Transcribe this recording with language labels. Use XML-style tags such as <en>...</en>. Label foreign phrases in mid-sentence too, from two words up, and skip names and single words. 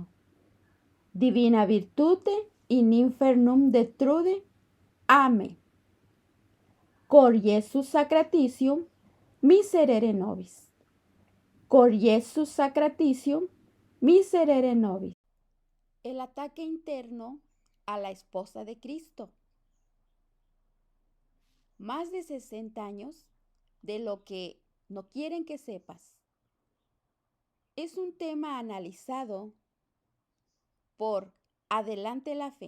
<la>Divina virtute in infernum detrude. Amen. Cor Iesus sacratitium miserere nobis. Cor Iesus sacratitium miserere nobis.</la> <es>El ataque interno a la esposa de Cristo. Más de 60 años de lo que no quieren que sepas. Es un tema analizado por Adelante la Fe.</es>